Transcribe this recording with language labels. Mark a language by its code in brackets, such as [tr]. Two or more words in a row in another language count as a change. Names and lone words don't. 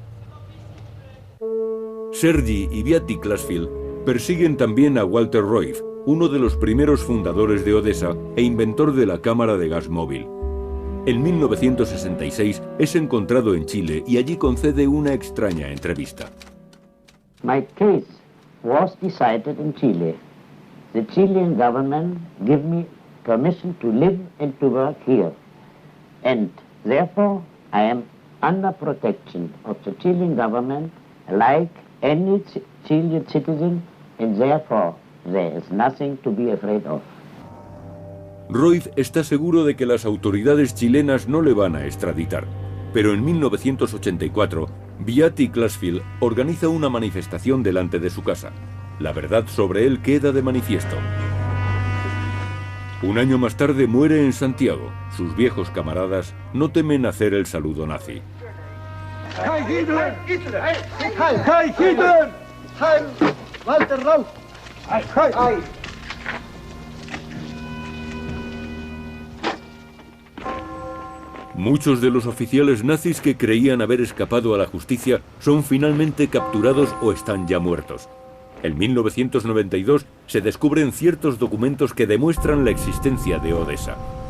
[es] Sergi y Beaty Klasfield persiguen también a Walter Roif, uno de los primeros fundadores de Odessa e inventor de la cámara de gas móvil. En 1966 es encontrado en Chile y allí concede una extraña entrevista. [en] My case was decided in Chile. The Chilean government gave me permission to live and to work here. And therefore I am under protection of the Chilean government like any Chilean citizen, and therefore there is nothing to be afraid of. [es] Roif está seguro de que las autoridades chilenas no le van a extraditar, pero en 1984, Beaty Klasfield organiza una manifestación delante de su casa. La verdad sobre él queda de manifiesto. Un año más tarde muere en Santiago. Sus viejos camaradas no temen hacer el saludo nazi. [de] Heil Hitler! Heil Hitler! Heil Walter Roif! Heil! [es] Muchos de los oficiales nazis que creían haber escapado a la justicia son finalmente capturados o están ya muertos. En 1992 se descubren ciertos documentos que demuestran la existencia de Odessa.